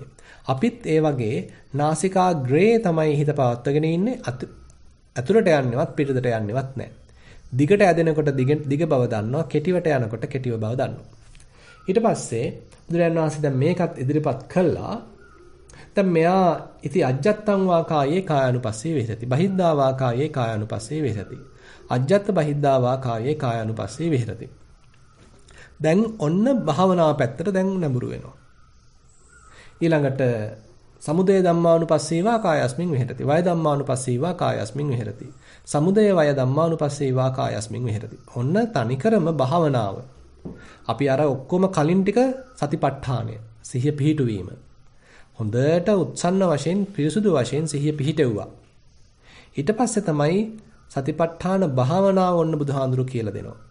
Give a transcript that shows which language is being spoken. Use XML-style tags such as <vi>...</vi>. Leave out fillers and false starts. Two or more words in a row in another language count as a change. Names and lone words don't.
<si>අපිත් ඒ වගේ නාසිකාග්‍රේ තමයි හිත පවත්වාගෙන ඉන්නේ. ඇතුළට යන්නේවත් පිටතට යන්නේවත් නැහැ. දිගට ඇදෙනකොට දිග බව දන්නවා, කෙටිවට යනකොට කෙටිව බව දන්නවා. ඊට පස්සේ බුදුරජාණන් වහන්සේ දැන් මේකත් ඉදිරිපත් කළා. දැන් මෙයා</si> <pi>ඉති අජ්ජත්තං වා කායේ කායानुපස්සේ විහෙරති. බහිද්ධා වා කායේ කායानुපස්සේ විහෙරති. අජ්ජත්ත බහිද්ධා වා කායේ කායानुපස්සේ විහෙරති. දැන් ඔන්න භාවනාව පැත්තට දැන් නැඹුරු වෙනවා.</pi> <si>ඊළඟට</si> <pi>සමුදය ධම්මානුපස්සීවා කායස්මින් විහෙරති. වය ධම්මානුපස්සීවා කායස්මින් විහෙරති. සමුදය වය ධම්මානුපස්සීවා කායස්මින් විහෙරති.</pi> <si>ඔන්න තනිකරම භාවනාව. අපි අර ඔක්කොම කලින් ටික සතිපට්ඨානය, සිහිය පිහිටුවීම. හොඳට උත්සන්න වශයෙන්, පිරිසුදු වශයෙන් සිහිය පිහිටෙව්වා. ඊට පස්සේ තමයි සතිපට්ඨාන භාවනාව ඔන්න බුදුහාඳුරු කියලා දෙනවා.</si>